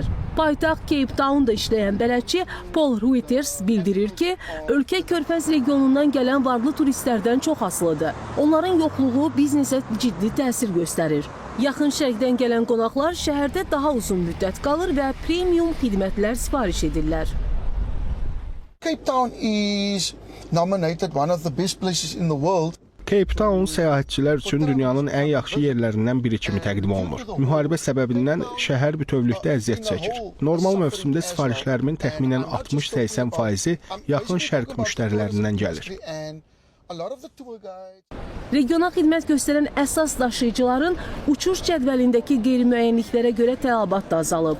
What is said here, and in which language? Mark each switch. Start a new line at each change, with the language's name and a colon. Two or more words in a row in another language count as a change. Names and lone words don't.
Azerbaijani: Paytaxt Cape Town'da işləyən bələdçi Paul Reuters bildirir ki, ölkə Körfəz regionundan gələn varlı turistlərdən çox asılıdır. Onların yoxluğu biznesə ciddi təsir göstərir. Yaxın Şərqdən gələn qonaqlar şəhərdə daha uzun müddət qalır və premium xidmətlər sifariş edirlər.
English: Cape Town is nominated one of the best places in the world.
Azerbaijani: Cape Town səyahətçilər üçün dünyanın ən yaxşı yerlərindən biri kimi təqdim olunur. Müharibə səbəbindən şəhər bütövlükdə əziyyət çəkir. Normal mövsümdə sifarişlərimin təxminən 60-80%-i Yaxın Şərq müştərilərindən gəlir. Regional xidmət göstərən əsas daşıyıcıların uçuş cədvəlindəki qeyri-müəyyənliklərə görə tələbat da azalıb.